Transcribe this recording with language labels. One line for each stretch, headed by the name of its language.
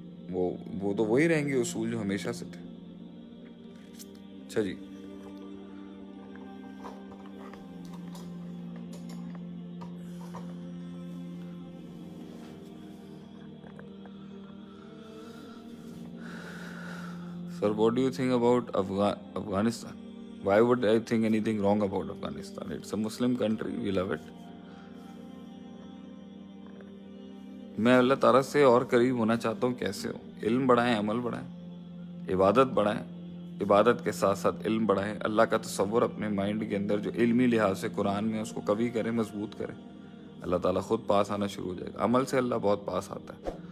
Urdu: وہ تو وہی رہیں گے اصول جو ہمیشہ سے تھے۔ اچھا جی،
English: Sir, what do you think about Afghanistan? Why would I think anything wrong about Afghanistan? It's a Muslim country, we love it.
Urdu: میں اللہ تعالیٰ سے اور قریب ہونا چاہتا ہوں. کیسے ہو؟ علم بڑھائیں، عمل بڑھائیں، عبادت بڑھائیں، عبادت کے ساتھ ساتھ علم بڑھائیں. اللہ کا تصور اپنے مائنڈ کے اندر جو علمی لحاظ سے قرآن میں اس کو کبھی کریں، مضبوط کریں. اللہ تعالیٰ خود پاس آنا شروع ہو جائے گا. عمل سے اللہ بہت پاس آتا ہے.